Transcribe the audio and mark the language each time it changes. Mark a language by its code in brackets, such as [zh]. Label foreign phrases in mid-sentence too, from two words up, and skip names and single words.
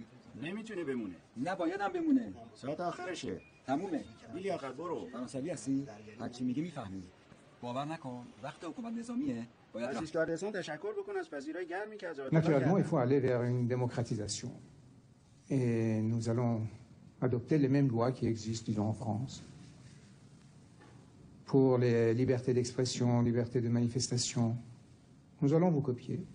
[fa] نمیتونه بمونه. نه باید هم بمونه. ساعت آخرشه. تمومه. بیلی آخر برو. فرانسوی هستی؟ هرچی میگه میفهمی. باور نکن. وقت حکومت نظامیه. باید عزیز کاردستان تشکر بکن از پذیرای گرمی که از [fr] Naturellement, il faut aller vers une démocratisation. Et nous allons adopter les mêmes lois qui existent, disons, en France. Pour les libertés d'expression, liberté de manifestation, nous allons vous copier.